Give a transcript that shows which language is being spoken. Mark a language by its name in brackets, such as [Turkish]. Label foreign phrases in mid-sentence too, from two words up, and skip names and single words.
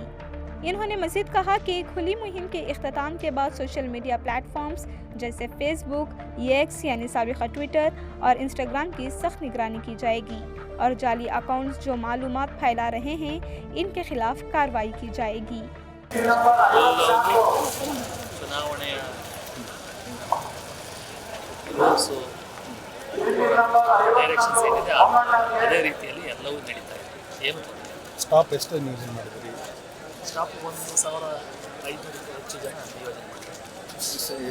[Urdu] انہوں نے مزید کہا کہ کھلی مہم کے اختتام کے بعد [English] social media platforms [Urdu] جیسے فیس بک، X یعنی سابقہ ٹوئٹر اور انسٹاگرام کی سخت نگرانی کی جائے گی اور جعلی اکاؤنٹس جو معلومات پھیلا رہے ہیں، ان کے خلاف کارروائی کی جائے گی. [Kannada] ಚುನಾವಣೆಯ ಡೈರೆಕ್ಷನ್ಸ್ ಏನಿದೆ ಅದೇ ರೀತಿಯಲ್ಲಿ ಎಲ್ಲವೂ ನಡೀತಾ ಇದೆ. ಏನು ಸ್ಟಾಪ್ ಎಷ್ಟು ನಿಯೋಜನೆ ಮಾಡಿದ್ರಿ? ಸ್ಟಾಪ್ 1500 ಹೆಚ್ಚು ಜನ ನಿಯೋಜನೆ ಮಾಡಿದ್ದಾರೆ.